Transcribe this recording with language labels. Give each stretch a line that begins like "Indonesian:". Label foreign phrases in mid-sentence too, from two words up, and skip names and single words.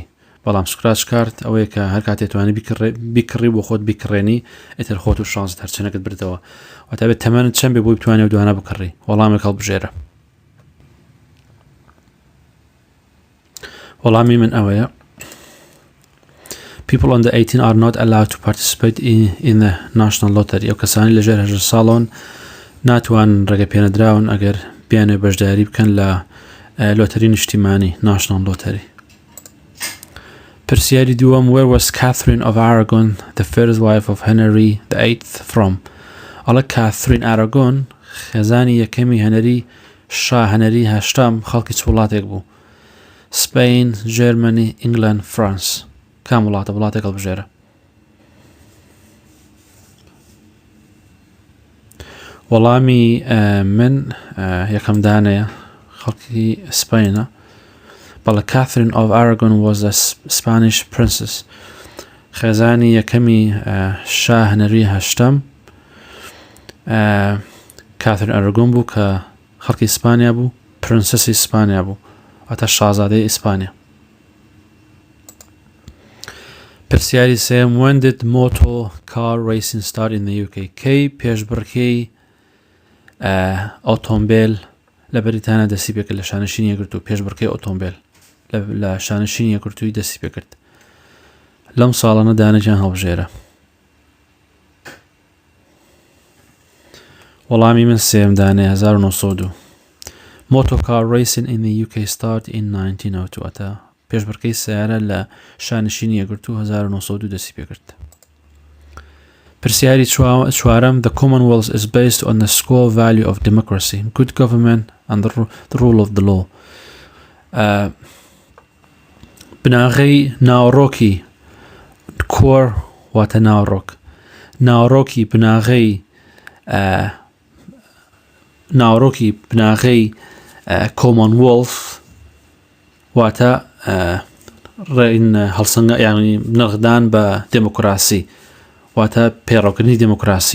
Central Kurdish: بەڵام سکراچ کارت ئەوەیە کە هەر کاتێک توانی بیکڕی بۆ خۆت بیکڕێنی، ئیتر خۆت و شانست هەرچەنەکەت بردەوە. واتە بێت تەمەنت چەند بێ بۆی بتوانێت و دوانە بکڕی. وەڵامێک هەڵبژێرە. وەڵامی من ئەوەیە:
English: People under 18 are not allowed to participate in the national lottery.
Central Kurdish: ئەو کەسانی لەژێر 18 ساڵۆن ناتوان ڕێگە پێنەدراون ئەگەر بیانێ بەشداری بکەن لە لۆتەری نیشتیمانی
English: national lottery.
Central Kurdish: پرسیاری دووەم:
English: Where was Catherine of Aragon, the first wife of Henry VIII from?
Central Kurdish: ئەڵە کاترین ئاراگۆن خێزانی یەکەمی هەنەری شا هەنەری هەشتام خەڵکی چ وڵاتێک بوو؟ سپین، جێرمەنی، ئینگلند، فرانس. کام وڵاتە؟ وڵاتێک هەڵبژێرە. وەڵامی من یەکەم دانەیە، خەڵکی سپینە.
English: بەڵە Catherine of Aragon was a Spanish princess.
Central Kurdish: خێزانی یەکەمی شا هەنەری هەشتەم کاترین ئەراگۆن بوو کە خەڵکی ئیسپانیا بوو، پرنسسی ئیسپانیا بوو، واتە شازادەی ئیسپانیا. پرسیاری سێم:
English: When did motor car racing start in the UK?
Central Kurdish: کەی پێشبڕکێی ئۆتۆمبیل لە بەریتانیا دەستی پێکرد، لە شانشینی یەکگرتو پێشبڕکێی ئۆتۆمبیل لە شانشینی یەکگرتووی دەستی پێکرد. لەم ساڵانە دانەجیان هەڵبژێرە. وەڵامی من سێم دانەیە، 1902.
English: Motor car racing in the UK started in 1902.
Central Kurdish: ئەتە پێشبڕکەی سیارە لە شانشینی یەکگرتوو 1902 دەستی پێکرد. پرسیاری چوارەم:
English: The Commonwealth is based on the core value of democracy, good government and the rule of the law.
Central Kurdish: بناغەی ناوڕۆکی core واتە ناوڕۆک، ناوڕۆکی بناغەی Commonwealth واتە هەڵسەنگە یانی نەغدان بە دموکراسی، واتە پێڕەوکردنی دموکراسی.